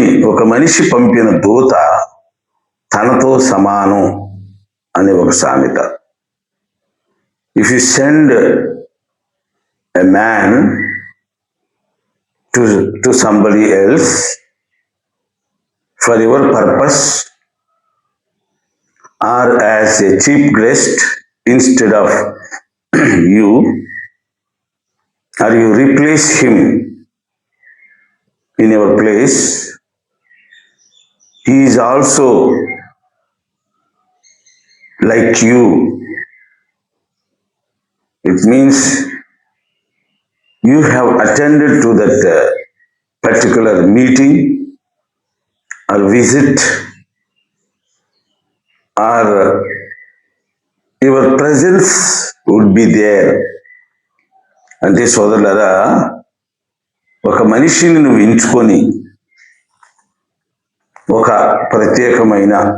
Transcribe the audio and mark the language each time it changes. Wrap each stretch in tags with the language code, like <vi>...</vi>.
<te>ఒక మనిషి పంపిన దూత తనతో సమానం అనే ఒక సామెత.</te> <en>If you send a man to somebody else for your purpose, or as a chief guest instead of you, or you replace him in your place, he is also like you. It means you have attended to that particular meeting or visit, or your presence would be there.</en> <te>అంటే సోదరులారా, ఒక మనిషిని నువ్వు ఎంచుకొని ఒక ప్రత్యేకమైన</te>